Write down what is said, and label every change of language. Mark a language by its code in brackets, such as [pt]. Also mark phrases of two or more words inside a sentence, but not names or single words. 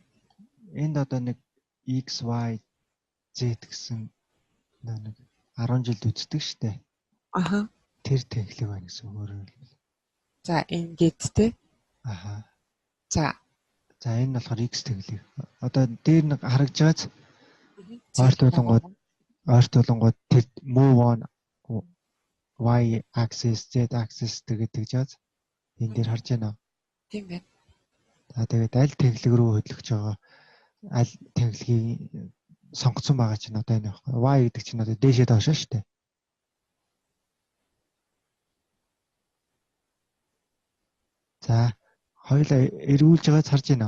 [mn] Энд одоо нэг X, Y, Z гэсэн нэг 10 жилд үздэг штэ. Тэр техник байна гэсэн өөрөөр хэлбэл. За ингээд те. За энэ болохоор X техник. Одоо дээр нэг харагдж байгаац ойртуулангууд тэр [en] move on Y axis, Z axis [mn] гэдэг жааз энэ дээр харж байна уу? Тийм байна. За тэгээд аль техник рүү хөдлөж байгаа аль техникийг сонгоцсон байгаа чинь одоо энэ байхгүй. Y гэдэг чинь одоо дээшээ доошоо шүү дээ. За хоёулаа эргүүлж байгааз харж байна уу?